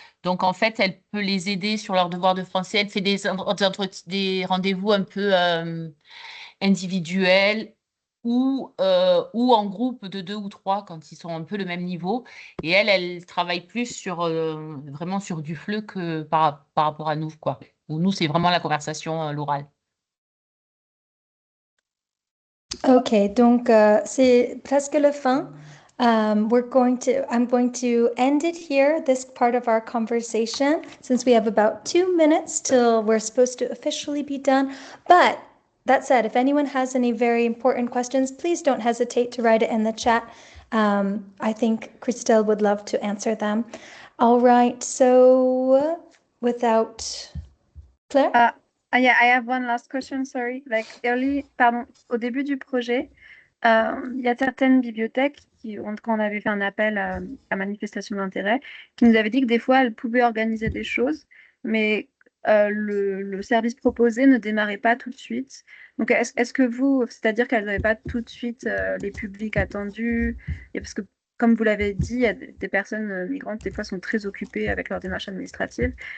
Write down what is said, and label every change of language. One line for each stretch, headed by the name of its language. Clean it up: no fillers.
French: Donc, en fait, elle peut les aider sur leurs devoirs de français. Elle fait des rendez-vous un peu individuels ou en groupe de 2 ou 3 quand ils sont un peu le même niveau. Et elle travaille plus vraiment sur du fleu que par rapport à nous, quoi. Où nous, c'est vraiment la conversation, l'oral. Ok, donc c'est presque la fin.
English: I'm going to end it here, this part of our conversation, since we have about 2 minutes till we're supposed to officially be done. But that said, if anyone has any very important questions, please don't hesitate to write it in the chat. I think Christelle would love to answer them. All right, so without Claire? Yeah, I have one last question, sorry.
French: Au début du projet, il y a certaines bibliothèques quand on avait fait un appel à manifestation d'intérêt, qui nous avaient dit que des fois, elles pouvaient organiser des choses, mais le service proposé ne démarrait pas tout de suite. Donc, est-ce que c'est-à-dire qu'elles n'avaient pas tout de suite les publics attendus, et parce que comme vous l'avez dit, il y a des personnes migrantes, des fois, sont très occupées avec leur démarche administrative.